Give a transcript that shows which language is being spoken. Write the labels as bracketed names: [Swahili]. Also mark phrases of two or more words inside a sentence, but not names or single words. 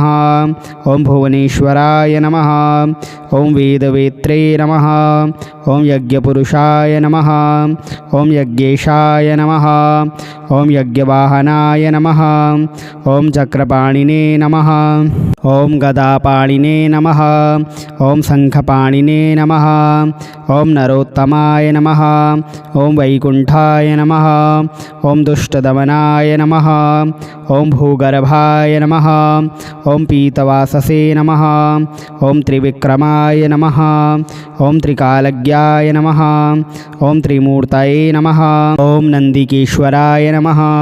[Sanskrit] ॐ भुवनेश्वराय नमः। ॐ वेदवेत्रे नमः। ॐ यज्ञपुरुषाय नमः। ॐ यज्ञेशाय नमः। ॐ यज्ञवाहनाय नमः। ॐ चक्रपाणिने नमः। ओं गदापाणिने नमः ओं शंखपाणिने नमः ओं नरोत्तमाय नमः ओं वैकुण्ठाय नमः ओं दुष्टदमनाय नमः ओं भूगर्भाय नमः ओं पीतवाससे नमः ओं त्रिविक्रमाय नमः ओं त्रिकालज्ञाय नमः ओं त्रिमूर्तये नमः ओं नन्दिकेश्वराय नमः